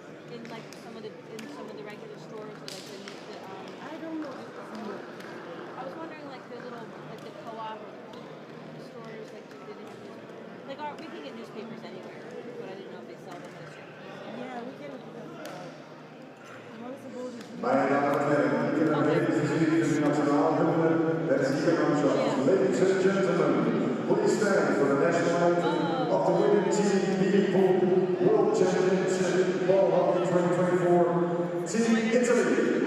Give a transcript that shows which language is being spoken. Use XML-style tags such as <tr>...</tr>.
<en>In like some of the regular stores, or like the I don't know. I was wondering like the little like the co-op stores, like do they have we can get newspapers anywhere, but I didn't know if they sell them at a certain place. Yeah, we can. Once a board is</en> <de>Meine Damen und Herren, wir werden die Nationalhymne der Siegermannschaft.</de> <en>Ladies and gentlemen, please stand for the national anthem of the winning team, the World Championship Ball Hockey 2024, Team Italy.</en>